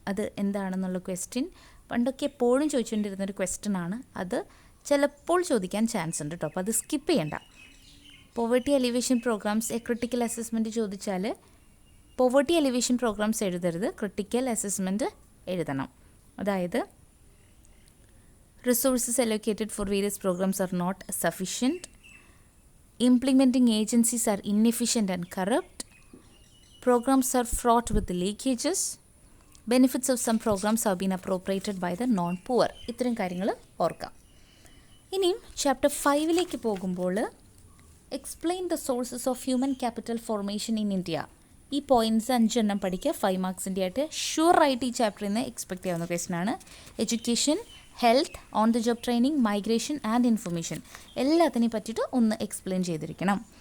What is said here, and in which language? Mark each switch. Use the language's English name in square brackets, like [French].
[Malayalam] അത് എന്താണെന്നുള്ള ക്വസ്റ്റ്യൻ പണ്ടൊക്കെ എപ്പോഴും ചോദിച്ചുകൊണ്ടിരുന്നൊരു ക്വസ്റ്റ്യൻ ആണ്. അത് ചിലപ്പോൾ ചോദിക്കാൻ ചാൻസ് ഉണ്ട് കേട്ടോ, അപ്പോൾ അത് സ്കിപ്പ് ചെയ്യണ്ട. [English] Poverty alleviation programmes a critical assessment ചോദിച്ചാൽ poverty alleviation programmes എഴുതരുത്, critical assessment എഴുതണം. അതായത് resources allocated for various programs are not sufficient, implementing agencies are inefficient and corrupt, programs are fraught with leakages, benefits of some programs have been appropriated by the non-poor. [Malayalam] ഇത്രയും കാര്യങ്ങൾ ഓർക്കാം. ഇനിയും chapter 5ലേക്ക് പോകുമ്പോൾ [English] Explain the sources of human capital formation in India. [Malayalam] ഈ points 5 എണ്ണം പഠിക്കുക, 5 മാർക്സിൻ്റെ ആയിട്ട് ഷുവറായിട്ട് ഈ ചാപ്റ്ററിൽ നിന്ന് എക്സ്പെക്റ്റ് ചെയ്യാവുന്ന ക്വസ്റ്റൻ ആണ്. [English] education, health, on the job training, migration and information [Malayalam] എല്ലാത്തിനെയും പറ്റിയിട്ട് ഒന്ന് എക്സ്പ്ലെയിൻ ചെയ്തിരിക്കണം.